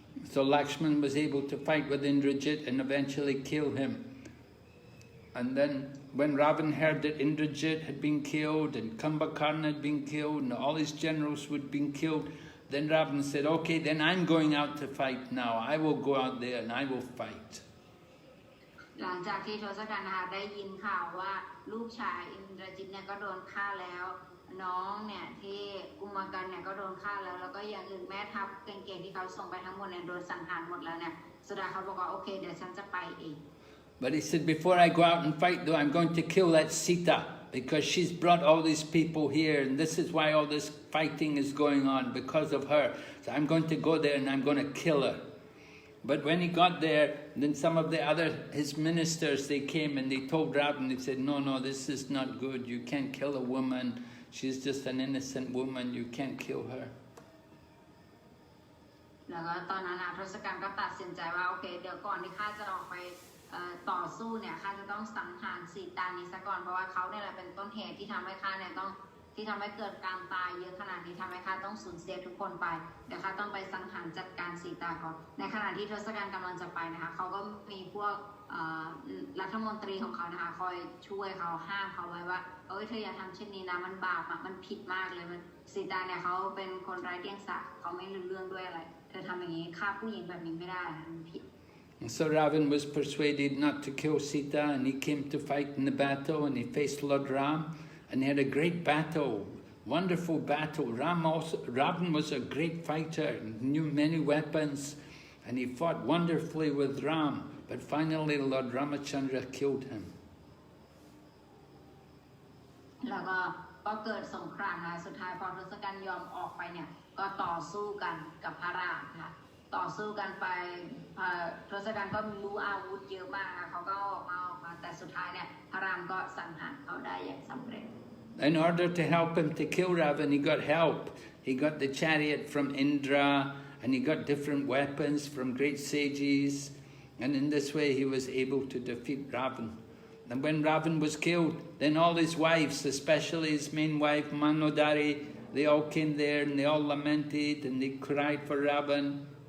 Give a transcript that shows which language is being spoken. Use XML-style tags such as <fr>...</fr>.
<en>So Lakshman was able to fight with Indrajit and eventually kill him. And then when Ravan heard that Indrajit had been killed and Kumbhakarna had been killed and all his generals had been killed, then Ravan said, okay, then I'm going out to fight now. I will go out there and I will fight.</en> <th>หลังจากที่ทศกัณฐ์นะคะได้ยินข่าวว่าลูกชายอินทรจิตเนี่ยก็โดนฆ่าแล้วน้องเนี่ยที่กุมภกันเนี่ยก็โดนฆ่าแล้วก็อย่างอื่นแม่ทัพเก่งๆที่เขาส่งไปทั้งหมดเนี่ยโดนสังหารหมดแล้วเนี่ยสุดท้ายเขาบอกว่าโอเคเดี๋ยวฉันจะไปเอง</th> <en>But he said, before I go out and fight, though, I'm going to kill that Sita, because she's brought all these people here, and this is why all this fighting is going on, because of her. So I'm going to go there and I'm going to kill her. But when he got there, then some of his ministers, they came and they told Ravan, they said, no, this is not good. You can't kill a woman. She's just an innocent woman. You can't kill her.</en> <th>แล้วก็ตอนนั้นทศกัณฐ์ก็ตัดสินใจว่าโอเคเดี๋ยวก่อนที่ข้าจะออกไปต่อสู้เนี่ยข้าจะต้องสังหารสีตานี้ซะก่อนเพราะว่าเขาเนี่ยแหละเป็นต้นเหตุที่ทำให้ข้าเนี่ยต้องที่ทำให้เกิดการตายเยอะขนาดนี้ทำให้ข้าต้องสูญเสียทุกคนไปเดี๋ยวข้าต้องไปสังหารจัดการสีตาก่อนในขณะที่ทศกัณฐ์กำลังจะไปนะคะเขาก็มีพวก รัฐมนตรีของเขานะคะคอยช่วยเขาห้ามเขาไว้ว่าเอ้ยเธออย่าทำเช่นนี้นะมันบาปมันผิดมากเลยมันสีตาเนี่ยเขาเป็นคนไร้เดียงสาเขาไม่รู้เรื่องด้วยอะไรเธอทำอย่างนี้ฆ่าผู้หญิงแบบนี้ไม่ได้มันผิด</th> <en>So Ravan was persuaded not to kill Sita, and he came to fight in the battle, and he faced Lord Ram, and he had a great battle, wonderful battle. Ravan was a great fighter, knew many weapons, and he fought wonderfully with Ram, but finally Lord Ramachandra killed him.</en> <th>แล้วก็เกิดสงครามนะสุดท้ายพอทศกัณฐ์ยอมออกไปเนี่ยก็ต่อสู้กันกับพระรามค่ะต่อสู้กันไปทศกัณฐ์ก็รู้อาวุธเยอะมากนะเขาก็ออกมาแต่สุดท้ายเนี่ยพระรามก็สังหารเขาได้อย่างสำเร็จ</th> <en>In order to help him to kill Ravan, he got help. He got the chariot from Indra, and he got different weapons from great sages, and in this way he was able to defeat Ravan. And when Ravan was killed, then all his wives, especially his main wife Manodari, they all came there and they all lamented and they cried for Ravan.</en>